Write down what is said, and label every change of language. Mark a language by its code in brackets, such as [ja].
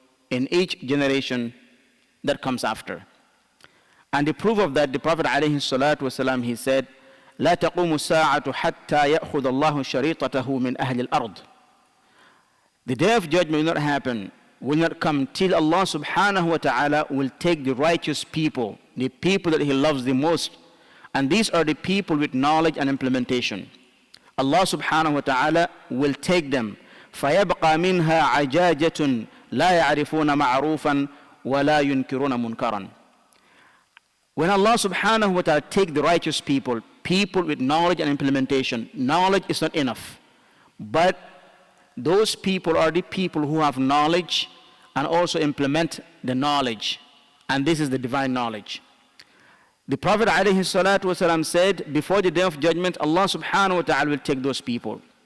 [en] In each generation that comes after. And the proof of that, the Prophet ﷺ, he said, [ar] لا تقوم الساعة حتى يأخذ الله شريطته من أهل الأرض. [en] The Day of Judgment will not come till Allah subhanahu wa ta'ala will take the righteous people, the people that He loves the most. And these are the people with knowledge and implementation. Allah subhanahu wa ta'ala will take them. [ar] فيبقى منها عجاجة لا يعرفون معروفا ولا ينكرون منكرا. [en] When Allah subhanahu wa ta'ala take the righteous people, people with knowledge and implementation, knowledge is not enough. But those people are the people who have knowledge and also implement the knowledge. And this is the divine knowledge. The Prophet ﷺ said, before the Day of Judgment, Allah subhanahu wa ta'ala will take those people.